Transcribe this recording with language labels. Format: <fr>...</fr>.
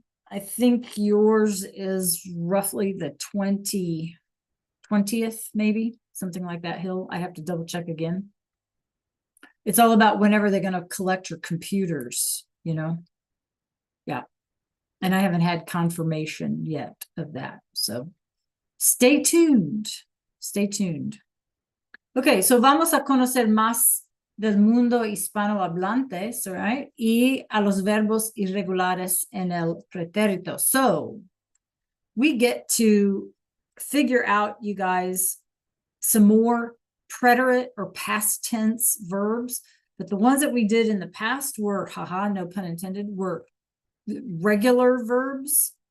<en>I think yours is roughly the 20th, maybe something like that, Hill. I have to double check again. It's all about whenever they're going to collect your computers, Yeah. And I haven't had confirmation yet of that. So stay tuned. Stay tuned.</en> <es>Okay, so vamos a conocer más del mundo hispanohablante, right? Y a los verbos irregulares en el pretérito.</es> <en>So we get to figure out, you guys, some more preterite or past tense verbs. But the ones that we did in the past were, no pun intended, were regular verbs.</en>